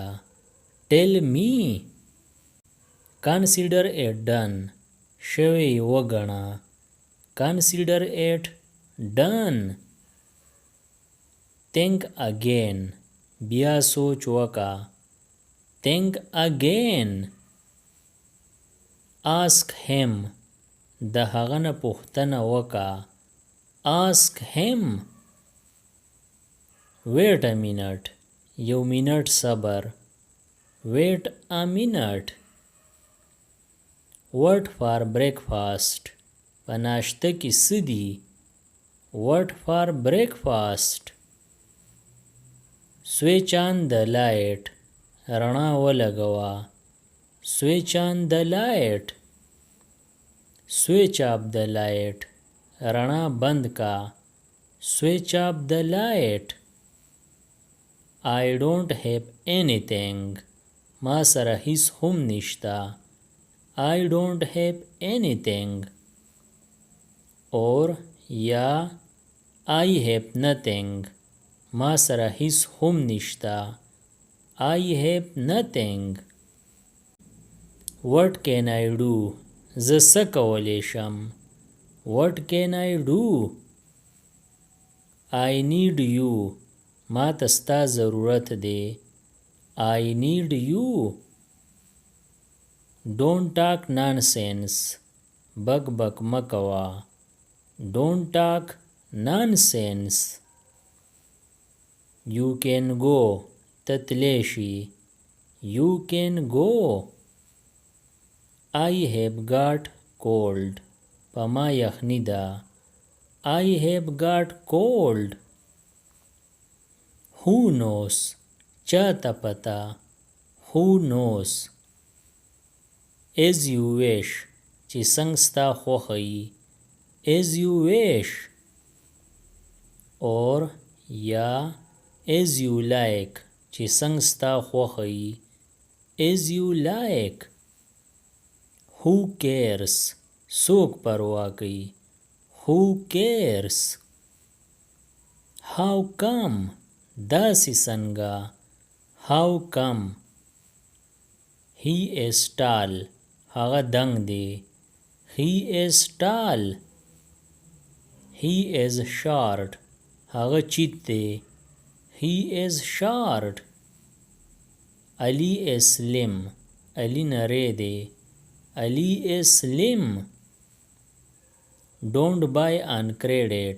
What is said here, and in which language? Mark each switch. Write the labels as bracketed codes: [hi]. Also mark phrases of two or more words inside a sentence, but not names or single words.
[en] Tell me. Consider it done. [ps] شوی وګڼه. [en] Consider it done. Think again. [ps] بیا سوچ وکا. [en] Think again. Ask him. [ps] د هغه نه پوښتنه وکا. [en] ask him. Wait a minute. [ps] یو منٹ صبر. [en] Wait a minute. What for breakfast? [ps] په ناشته کې څه دي؟ [en] What for breakfast? Switch on the light. [ps] رڼا ولګوه. [en] Switch on the light. Switch off the light. [ps] رڼا بند کا. [en] Switch off the light. I don't have anything. [ps] ما سره هیڅ هم نشتا. [en] I don't have anything. Or یا I have nothing. [ps] ما سره هیڅ هم نشتا. [en] I have nothing. What can I do? [ps] زه څه کولی شم؟ [en] What can I do? I need you. [ps] ما ته ستا ضرورت دی. [en] I need you. Don't talk nonsense. [ps] بک بک مکوا. [en] Don't talk nonsense. You can go. تتلیشی. You can go. I have got cold. [ps] پما یخنی دا. [en] I have got cold. Who knows? [ps] چاته پتا. [en] Who knows? As you wish. [ps] چې څنګه ستا خوښه. [en] As you wish. Or یا as you like. [ps] چې څنګه ستا خوښه. [en] As you like. Who cares? [ps] څوک پروا کوي. [en] Who cares? How come? [ps] داسې څنګه. [en] How come? He is tall. [ps] هغه دنګ دی. [en] He is tall. He is short. [ps] هغه چیت دی. [en] He is short. Ali is slim. Ali [ps] نری دی. [en] Ali is slim. Don't buy on credit.